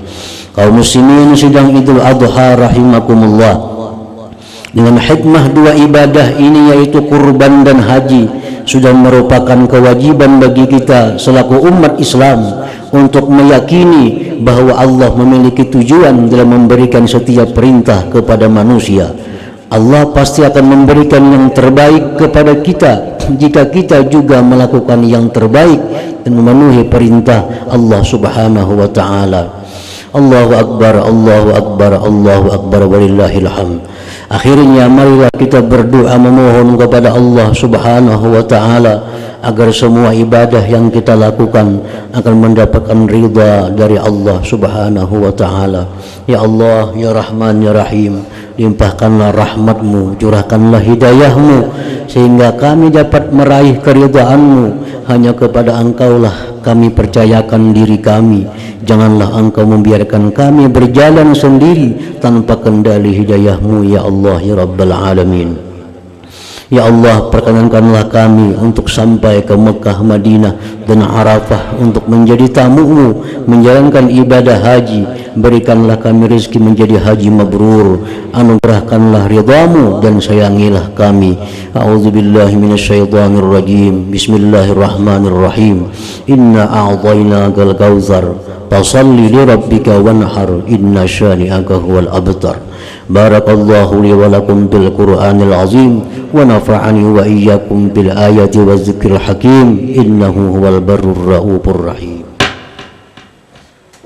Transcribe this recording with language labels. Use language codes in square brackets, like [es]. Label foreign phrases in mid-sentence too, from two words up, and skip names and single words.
[id] Kaum muslimin sidang Idul Adha rahimakumullah, dengan hikmah dua ibadah ini yaitu kurban dan haji sudah merupakan kewajiban bagi kita selaku umat Islam untuk meyakini bahwa Allah memiliki tujuan dalam memberikan setiap perintah kepada manusia. Allah pasti akan memberikan yang terbaik kepada kita jika kita juga melakukan yang terbaik dan memenuhi perintah Allah [ar] سبحانه وتعالى. الله أكبر، الله أكبر، الله أكبر، ولله الحمد. [id] Akhirnya marilah kita berdoa memohon kepada Allah [ar] سبحانه وتعالى [id] agar semua ibadah yang kita lakukan akan mendapatkan ridha dari Allah [ar] سبحانه وتعالى. يا الله، يا رحمن، يا رحيم, [id] limpahkanlah rahmatmu, curahkanlah hidayahmu sehingga kami dapat meraih keridhaanmu. Hanya kepada Engkaulah kami percayakan diri kami. Janganlah Engkau membiarkan kami berjalan sendiri tanpa kendali hidayahmu, ya Allah, [ar] يا رب العالمين. [id] Ya Allah, perkenankanlah kami untuk sampai ke Mekah, Madinah dan Arafah untuk menjadi tamu-Mu, menjalankan ibadah haji. Berikanlah kami rezeki menjadi haji mabrur, anugerahkanlah ridha-Mu dan sayangilah kami. [ar] أعوذ بالله من الشيطان الرجيم. بسم الله الرحمن الرحيم. إنا أعطيناك الكوثر فصل لربك وانحر إن شانئك هو الأبتر. بارك الله لي ولكم بالقرآن العظيم ونفعني وإياكم بالآيات والذكر الحكيم إنه هو البر الرؤوف الرحيم.